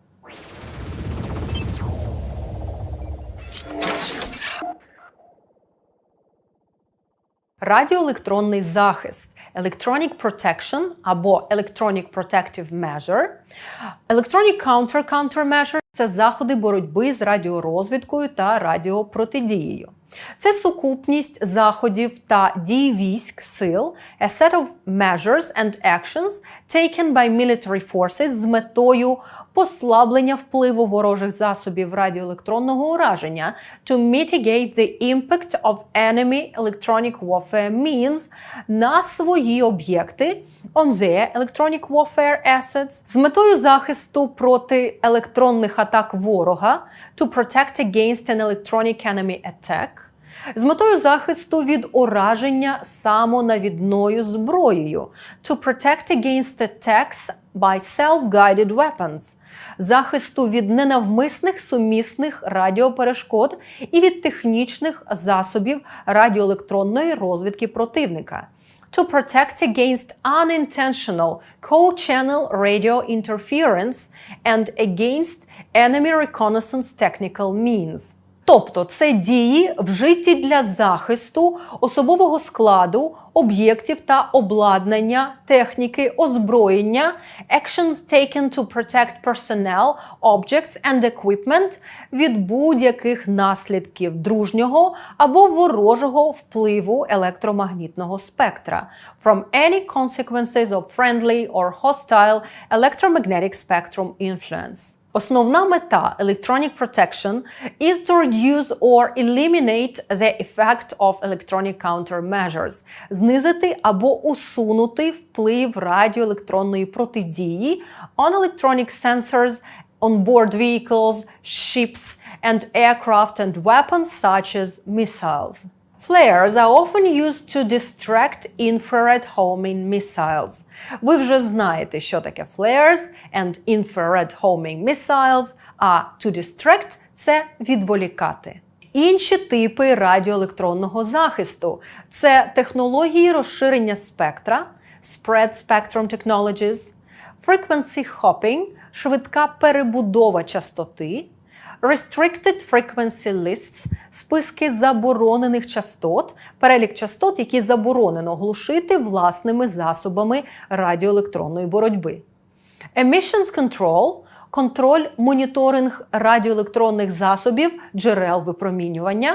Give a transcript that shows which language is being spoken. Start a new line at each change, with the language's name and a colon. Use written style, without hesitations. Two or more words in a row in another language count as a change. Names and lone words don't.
Ukrainian: Радіоелектронний захист –
English: Electronic Protection або Electronic Protective Measure. Electronic Countermeasure –
Ukrainian: це заходи боротьби з радіорозвідкою та радіопротидією. Це сукупність заходів та дій військ, сил,
English: a set of measures and actions taken by military forces
Ukrainian: з метою послаблення впливу ворожих засобів радіоелектронного ураження
English: to mitigate the impact of enemy electronic warfare means на
Ukrainian: свої об'єкти
English: on their electronic warfare assets
Ukrainian: з метою захисту проти електронних атак ворога
English: to protect against an electronic enemy attack
Ukrainian: з метою захисту від ураження самонавідною зброєю
English: to protect against attacks by self-guided weapons,
Ukrainian: захисту від ненавмисних сумісних радіоперешкод і від технічних засобів радіоелектронної розвідки противника.
English: To protect against unintentional co-channel radio interference and against enemy reconnaissance technical means.
Ukrainian: Тобто це дії, вжиті для захисту особового складу, об'єктів та обладнання, техніки, озброєння,
English: actions taken to protect personnel, objects and equipment
Ukrainian: від будь-яких наслідків дружнього або ворожого впливу електромагнітного спектра,
English: from any consequences of friendly or hostile electromagnetic spectrum influence.
Ukrainian: Основна мета
English: Electronic Protection is to reduce or eliminate the effect of electronic countermeasures –
Ukrainian: знизити або усунути вплив радіоелектронної протидії
English: on electronic sensors on board vehicles, ships, and aircraft and weapons such as missiles. Flares are often used to distract infrared homing missiles.
Ukrainian: Ви вже знаєте, що таке
English: flares and infrared homing missiles, а to distract –
Ukrainian: це відволікати. Інші типи радіоелектронного захисту – це технології розширення спектра,
English: spread spectrum technologies, frequency hopping –
Ukrainian: швидка перебудова частоти,
English: Restricted Frequency Lists –
Ukrainian: списки заборонених частот, перелік частот, які заборонено глушити власними засобами радіоелектронної боротьби.
English: Emissions Control –
Ukrainian: контроль, моніторинг радіоелектронних засобів, джерел випромінювання.